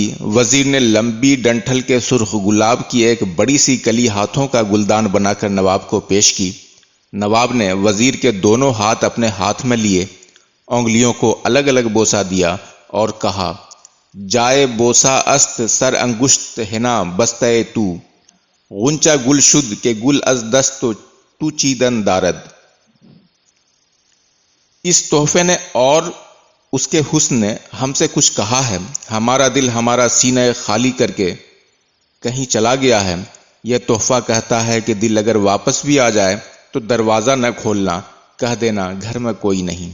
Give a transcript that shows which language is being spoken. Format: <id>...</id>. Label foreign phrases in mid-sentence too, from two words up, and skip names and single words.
<ur>وزیر نے لمبی ڈنٹھل کے سرخ گلاب کی ایک بڑی سی کلی ہاتھوں کا گلدان بنا کر نواب کو پیش کی۔ نواب نے وزیر کے دونوں ہاتھ اپنے ہاتھ میں لیے، انگلیوں کو الگ الگ بوسہ دیا اور کہا،</ur> <fa>جائے بوسہ است سر انگشت ہنا بستہ تو، غنچہ گل شد کے گل از دست و تو چیدن دارد۔</fa> <ur>اس تحفے نے اور اس کے حسن نے ہم سے کچھ کہا ہے۔ ہمارا دل ہمارا سینہ خالی کر کے کہیں چلا گیا ہے۔ یہ تحفہ کہتا ہے کہ دل اگر واپس بھی آ جائے تو دروازہ نہ کھولنا، کہہ دینا گھر میں کوئی نہیں۔</ur>